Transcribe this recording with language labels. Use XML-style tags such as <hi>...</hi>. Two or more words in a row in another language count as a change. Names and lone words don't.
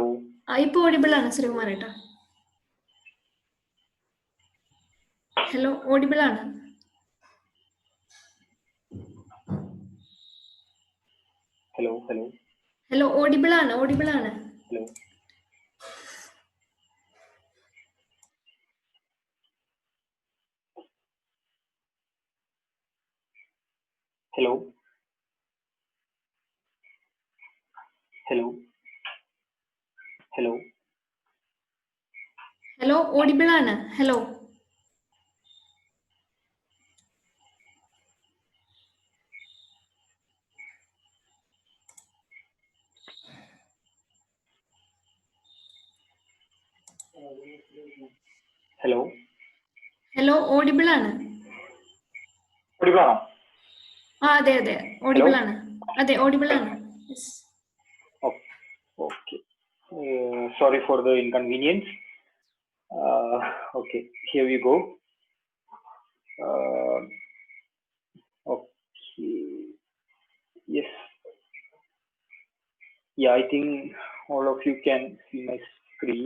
<ml>ഇപ്പോൾ audible ആണ് ശ്രീ ഉമാരേട്ടാ. ഹലോ, audible ആണ്.</ml> <en>Hello, hello, Hello, audible ആണ്, audible ആണ്. hello. Hello, hello, hello. Hello, audible ആണ്. Hello. Hello. Hello, audible ആണ്.</en> <ml>Audible ആണോ? അതെ അതെ, audible ആണ്. അതെ, audible ആണ്.</ml> <en>Yes. Okay. Sorry for the inconvenience. Okay, here we go. Uh, okay. Yes. Yeah, I think all of you can see my screen.</en>